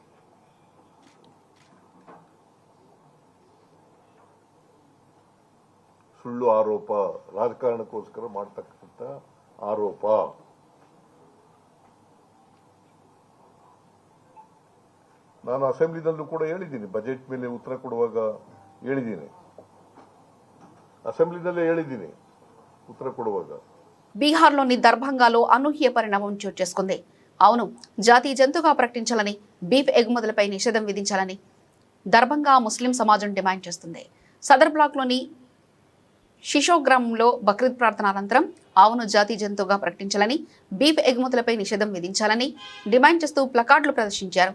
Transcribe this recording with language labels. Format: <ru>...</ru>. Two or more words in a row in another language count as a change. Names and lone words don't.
<kn>ಸುಳ್ಳು ಆರೋಪ, ರಾಜಕಾರಣಕ್ಕೋಸ್ಕರ ಮಾಡತಕ್ಕಂಥ ಆರೋಪ. ನಾನು ಅಸೆಂಬ್ಲಿನಲ್ಲೂ ಕೂಡ ಹೇಳಿದ್ದೀನಿ, ಬಜೆಟ್ ಮೇಲೆ ಉತ್ತರ ಕೊಡುವಾಗ ಹೇಳಿದ್ದೀನಿ, ಅಸೆಂಬ್ಲಿನಲ್ಲೇ ಹೇಳಿದ್ದೀನಿ ಉತ್ತರ ಕೊಡುವಾಗ.</kn> <te>బీహార్లోని దర్భంగాలో అనూహ్య పరిణామం చోటు చేసుకుంది. అవును, జాతీయ జంతువుగా ప్రకటించాలని, బీఫ్ ఎగుమతులపై నిషేధం విధించాలని దర్భంగా ముస్లిం సమాజం డిమాండ్ చేస్తుంది. సదర్ బ్లాక్లోని షిషో గ్రామంలో బక్రీద్ ప్రార్థన అనంతరం ఆవును జాతీయ జంతువుగా ప్రకటించాలని, బీఫ్ ఎగుమతులపై నిషేధం విధించాలని డిమాండ్ చేస్తూ ప్లకార్డులు ప్రదర్శించారు.</te>